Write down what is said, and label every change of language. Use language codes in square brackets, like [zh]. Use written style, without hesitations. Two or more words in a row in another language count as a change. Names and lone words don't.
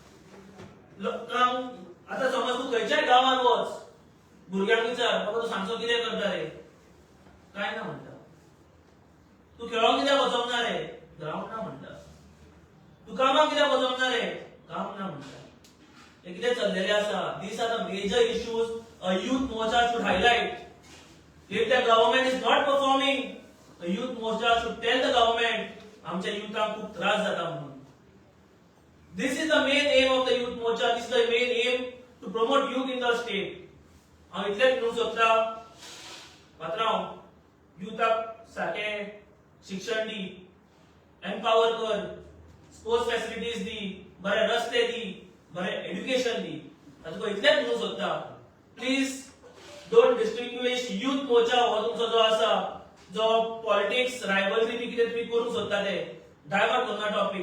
[kok] लोकांक आतां समज तूं खंयच्याय गांवांत वच, भुरग्यांक विचार बाबा तूं सांजचो कितें करता रे, काय ना म्हणटा. तू खेळोंक कित्याक वचोंक ना रे, ग्रावंड ना म्हणटा. तू कामाक कित्याक वचोंक ना रे, काम ना म्हणटा. हे कितें चल्लेलें आसा. [en] these are the major issues a youth morcha should highlight. If the government is not performing, the youth moर्चा should tell the government [kok] आमच्या युथांक खूप त्रास जाता म्हणून. [en] This is the main aim of the youth moर्चा. This is the main aim to promote youth in the state. [kok] हांव इतलेंच म्हणूंक सोदता पात्रांव, युथाक सारकें शिक्षण दी, एम्पावर कर, [en] sports facilities [kok] दी, बरे रस्ते दी, बरे एज्युकेशन दी. तातूंत इतलेंच म्हणूंक सोदता, [en] please don't distinguish youth morcha [kok] हो तुमचो जो आसा, जो [en] politics rivalry [kok] बी कितें तुमी करूंक सोदता ते डायवर्ट करना टॉपिक.